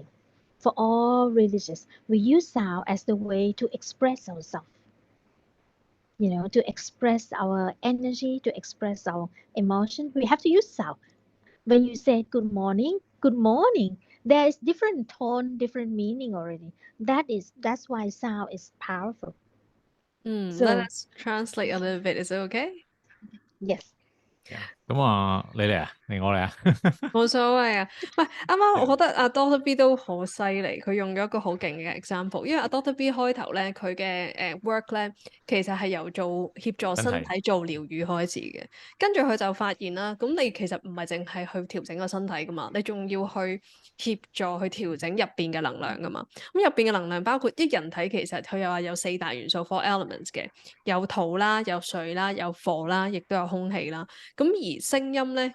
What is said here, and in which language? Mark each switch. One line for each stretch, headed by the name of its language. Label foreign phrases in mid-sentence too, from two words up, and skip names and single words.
English: For all religions, we use sound as the way to express ourselves, to express our energy, to express our emotion. We have to use sound. When you say good morning, there is different tone, different meaning already. That's why sound is powerful. Let So us translate a little bit. Is it okay? yes.
Cantonese: 咁你嚟啊，嚟我嚟啊。冇所謂啊，唔係啱啱我覺得阿 Doctor B 都好犀利，佢用咗一個好勁嘅 example，因為阿 Doctor B 開頭咧佢嘅work 咧其實係由做協助身真係，體做療癒開始嘅，跟住佢就發現啦，咁你其實唔係淨係去調整個身體噶嘛，你仲要去協助去調整入邊嘅能量噶嘛，咁入邊嘅能量包括啲人體其實佢又話有四大元素
English: four elements
Cantonese: 嘅，有土啦，有水啦，有火啦，亦都有空氣啦，咁而聲音咧。